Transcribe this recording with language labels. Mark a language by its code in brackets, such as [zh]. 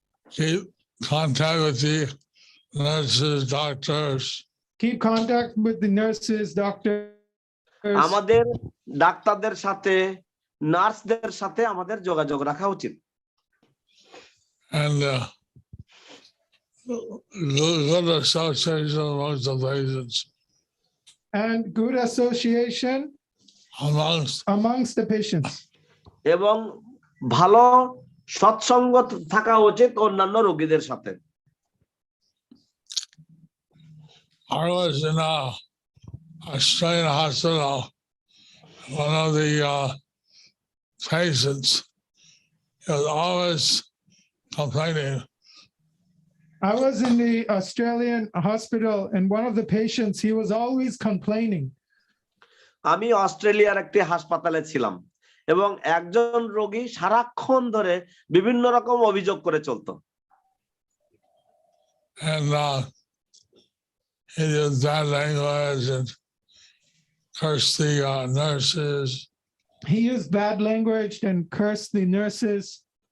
[en] Keep contact with the nurses, doctors. Keep contact with the nurses, doctors. [bn] আমাদের ডাক্তারদের সাথে, নার্সদের সাথে আমাদের যোগাযোগ রাখা উচিত। [en] And good association amongst the patients. And good association amongst the patients. [bn] এবং ভালো সৎসঙ্গ থাকা উচিত অন্যান্য রোগীদের সাথে। [en] I was in a Australian hospital. One of the patients was always complaining. I was in the Australian hospital, and one of the patients, he was always complaining. [bn] আমি অস্ট্রেলিয়ার একটি হাসপাতালে ছিলাম এবং একজন রোগী সারাক্ষণ ধরে বিভিন্ন রকম অভিযোগ করে চলতো। [en] And he used bad language and cursed the nurses. He used bad language and cursed the nurses.